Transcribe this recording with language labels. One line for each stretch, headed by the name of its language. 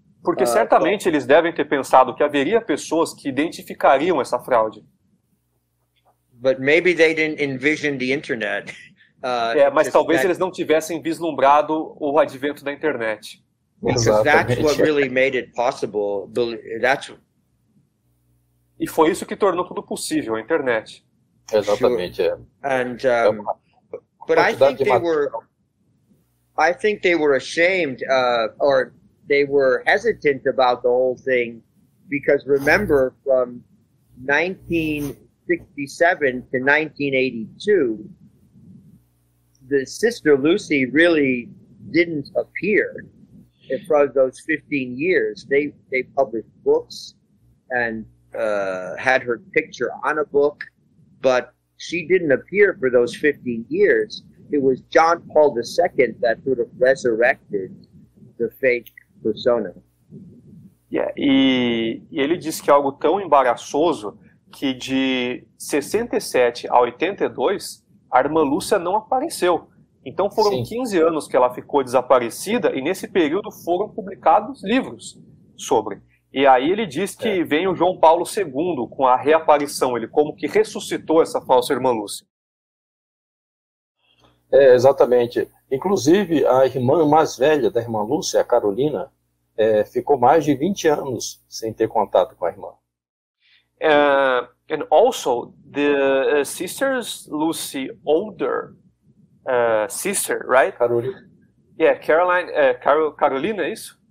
Portuguese: Porque certamente eles devem ter pensado que haveria pessoas que identificariam essa fraude.
English: But maybe they didn't envision the internet.
Portuguese: Mas talvez eles não tivessem vislumbrado o advento da internet.
English: Because that's what really made it possible.
Portuguese: E foi isso que tornou tudo possível, a internet. Exatamente,
English: And but I think they were ashamed, or they were hesitant about the whole thing, because remember, from 19 1967 to 1982, the Sister Lucy really didn't appear for those 15 years. They published books and had her picture on a book, but she didn't appear for those 15 years. It was John Paul II that sort of resurrected the fake persona.
Portuguese: Yeah, e ele diz que é algo tão embaraçoso que de 67 a 82, a irmã Lúcia não apareceu. Então foram Sim. 15 anos que ela ficou desaparecida e nesse período foram publicados livros sobre. E aí ele diz que vem o João Paulo II com a reaparição, ele como que ressuscitou essa falsa irmã Lúcia. Exatamente. Inclusive, a irmã mais velha da irmã Lúcia, a Carolina, ficou mais de 20 anos sem ter contato com a irmã.
English: And also, the sisters Lucy older sister, right? Carolina.
Portuguese: Yeah, Caroline, Carolina, é isso?